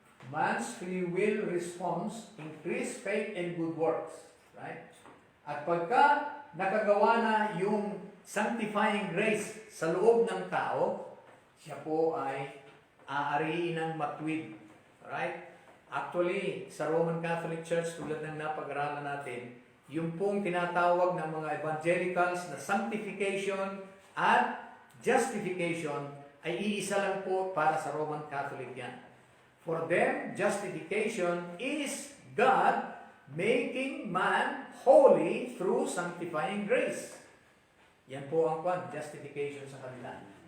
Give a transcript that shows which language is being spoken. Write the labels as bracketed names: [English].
[English] Man's free will response, increase faith and good works. Right? [Filipino] At pagka nakagawa na yung sanctifying grace sa loob ng tao, siya po ay aariin ng matuwid. [English] Right? Actually, [Filipino] sa Roman Catholic Church, tulad ng napag-aralan natin, yung pong tinatawag ng mga evangelicals na sanctification at justification ay iisa lang po para sa Roman Catholic yan. [English] For them, justification is God making man holy through sanctifying grace. [Filipino] Yan po ang justification sa kanila.